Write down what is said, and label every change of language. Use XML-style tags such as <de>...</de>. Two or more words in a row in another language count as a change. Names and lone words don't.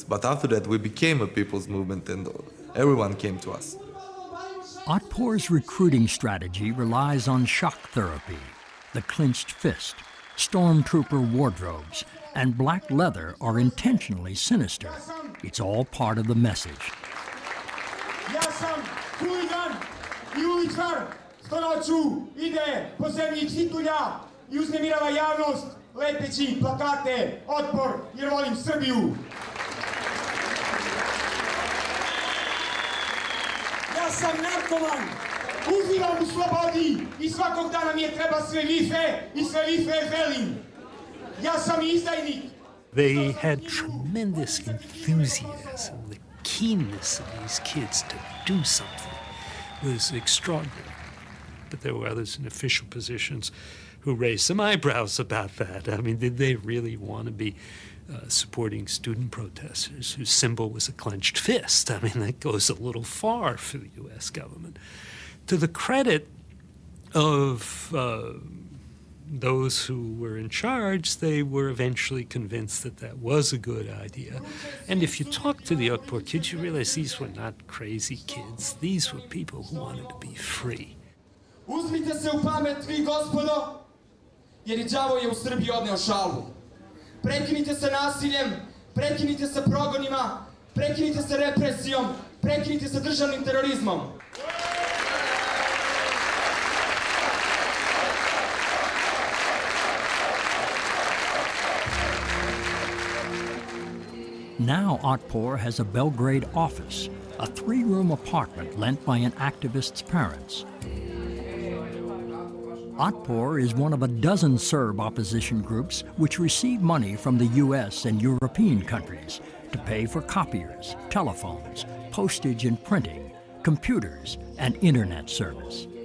<en>But after that, we became a people's movement and everyone came to us. OTPOR's recruiting strategy relies on shock therapy. The clenched fist, stormtrooper wardrobes, and black leather are intentionally sinister. It's all part of the message.</en> <sr>Ja sam huligan I uličar, što noću ide po zemlji čitulja I uznemirava javnost, lepeći plakate, otpor jer volim Srbiju. Ja sam narkoman, uživam u slobodi I svakog dana mi je treba sve više I sve više želim. Ja sam izdajnik.</sr> <en>They had tremendous enthusiasm. The keenness of these kids to do something was extraordinary. But there were others in official positions who raised some eyebrows about that. I mean, did they really want to be supporting student protesters whose symbol was a clenched fist? I mean, that goes a little far for the U.S. government. To the credit of those who were in charge, they were eventually convinced that that was a good idea. And if you talk to the OTPOR kids, you realize these were not crazy kids. These were people who wanted to be free.</en> <sr>Uzmite se u pamet, vi gospodo, jer I đavo je u Srbiji odneo šalbu. Prekinite sa nasiljem, prekinite sa progonima, prekinite sa represijom, prekinite sa državnim terorizmom.</sr> <en>Now OTPOR has a Belgrade office, a 3-room apartment lent by an activist's parents. OTPOR is one of a dozen Serb opposition groups which receive money from the U.S. and European countries to pay for copiers, telephones, postage and printing, computers, and internet service.</en>